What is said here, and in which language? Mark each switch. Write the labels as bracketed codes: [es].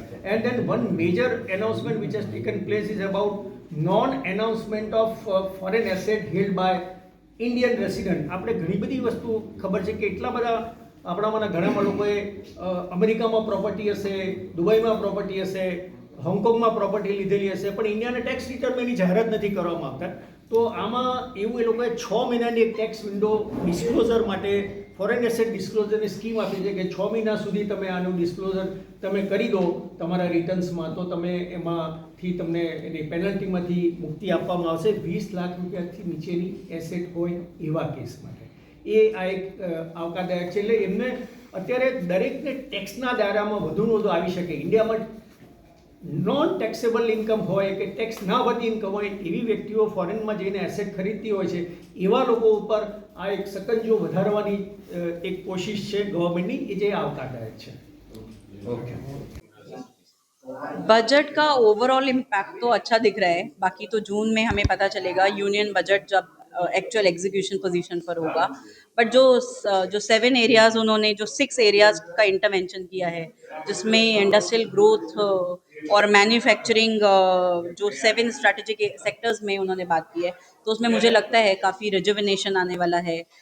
[en] And then one major announcement which has taken place is about non-announcement of foreign asset held by Indian resident. [gu] આપણે ઘણી બધી વસ્તુ ખબર છે કે એટલા બધા આપણામાંના ઘણા લોકોએ અમેરિકામાં પ્રોપર્ટી હશે, દુબઈમાં પ્રોપર્ટી હશે, હોંગકોંગમાં પ્રોપર્ટી લીધેલી હશે, પણ ઇન્ડિયાના ટેક્સ રિટર્નમાં એની જાહેરાત નથી કરવામાં આવતા। તો આમાં એવું એ લોકોએ 6 મહિનાની એક ટેક્સ વિન્ડો ડિસ્ક્લોઝર માટે ફોરેન એસેટ ડિસ્ક્લોઝરની સ્કીમ આપી છે કે 6 મહિના સુધી તમે આનું ડિસ્ક્લોઝર તમે કરી દો તમારા રિટર્ન્સમાં, તો તમે એમાંથી તમને એની પેનલ્ટીમાંથી મુક્તિ આપવામાં આવશે 20 લાખ રૂપિયાથી નીચેની એસેટ હોય એવા કેસ માટે। એ આ એક આવકારદાયક છે। એટલે એમને અત્યારે દરેકને ટેક્સના દાયરામાં વધુને વધુ આવી શકે। ઇન્ડિયામાં નોન ટેક્સેબલ ઇન્કમ હોય કે ટેક્સ ના ભરતી ઇન્કમ હોય એવી વ્યક્તિઓ ફોરેનમાં જઈને એસેટ ખરીદતી હોય છે, એવા લોકો ઉપર આ એક સકંજો વધારવાની એક કોશિશ છે ગવર્મેન્ટની, એ જે આવકારદાયક છે। [hi] बजट का ओवरऑल इम्पैक्ट तो अच्छा दिख रहा है। बाकी तो जून में हमें पता चलेगा यूनियन बजट जब एक्चुअल एग्जीक्यूशन पोजीशन पर होगा। बट जो 7 एरियाज उन्होंने जो 6 एरियाज का इंटरवेंशन किया है, जिसमें इंडस्ट्रियल ग्रोथ और मैन्युफैक्चरिंग जो 7 स्ट्रैटेजिक सेक्टर्स में उन्होंने बात की है, तो उसमें मुझे लगता है काफ़ी रिजुविनेशन आने वाला है।